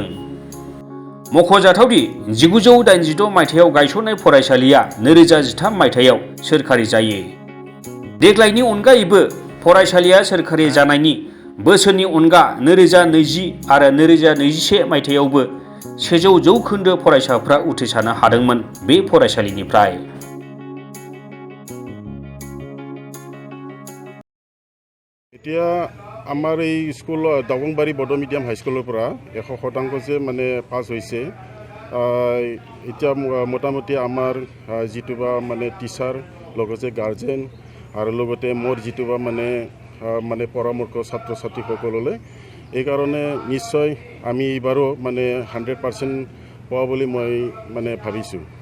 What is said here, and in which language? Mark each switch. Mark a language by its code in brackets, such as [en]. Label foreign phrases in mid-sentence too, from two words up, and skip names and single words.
[brx] मख'जाथावदि 1986 मायथाइयाव गायसननाय फरायसालिया 2013 मायथाइयाव सोरखारि जायो। देग्लायनि अनगायैबो फरायसालिया सोरखारि जानायनि बोसोरनि अनगा 2020 आरो 2021 मायथाइयावबो 100% फरायसाफ्रा उथ्रिसारनो हादोंमोन बे फरायसालिनिफ्राय। [as] এতিয়া আমাৰ এই স্কুল দাউগাংবাৰী বড়ো মিডিয়াম হাইস্কুলৰ পৰা 100% মানে পাছ হৈছে। এতিয়া মোটামুটি আমাৰ যিটোবা মানে টিচাৰ লগতে গাৰ্জেন আৰু লগতে মোৰ যিটোবা মানে পৰামৰ্শ ছাত্ৰ ছাত্ৰীসকললৈ এইকাৰণে নিশ্চয় আমি এইবাৰো মানে 100% পোৱা বুলি মই মানে ভাবিছোঁ।